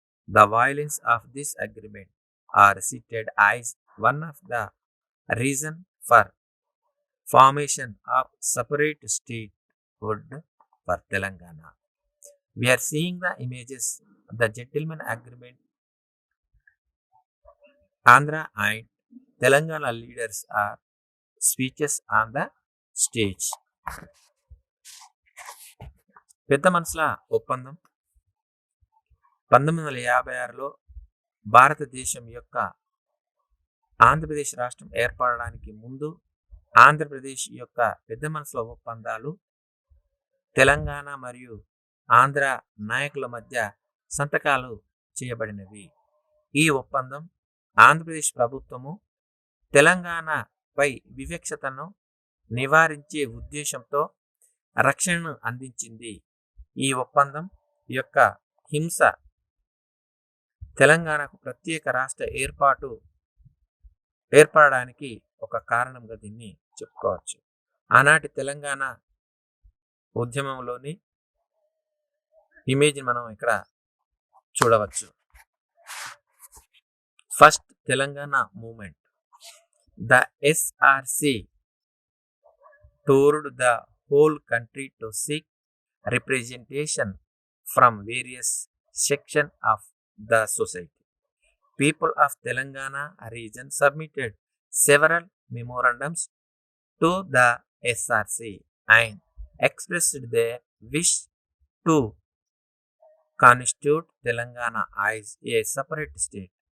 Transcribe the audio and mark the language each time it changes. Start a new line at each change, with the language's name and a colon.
English: The violence of this agreement are cited as one of the reason for formation of separate statehood for Telangana. We are seeing the images of the gentleman agreement. Andhra and Telangana leaders are speeches on the stage.
Telugu: పెద్ద మనసుల ఒప్పందం 1956లో భారతదేశం యొక్క ఆంధ్రప్రదేశ్ రాష్ట్రం ఏర్పడడానికి ముందు ఆంధ్రప్రదేశ్ యొక్క పెద్ద మనసుల ఒప్పందాలు తెలంగాణ మరియు ఆంధ్ర నాయకుల మధ్య సంతకాలు చేయబడినవి. ఈ ఒప్పందం ఆంధ్రప్రదేశ్ ప్రభుత్వము తెలంగాణపై వివక్షతను నివారించే ఉద్దేశంతో రక్షణను అందించింది. ఈ ఒప్పందం యొక్క హింస తెలంగాణకు ప్రత్యేక రాష్ట్ర ఏర్పడడానికి ఒక కారణంగా దీన్ని చెప్పుకోవచ్చు. ఆనాటి తెలంగాణ ఉద్యమంలోని ఇమేజ్ మనం ఇక్కడ చూడవచ్చు.
English: First Telangana movement. The SRC toured the whole country to seek representation from various sections of the society. People of Telangana region submitted several memorandums to the SRC and expressed their wish to constitute Telangana as a separate state.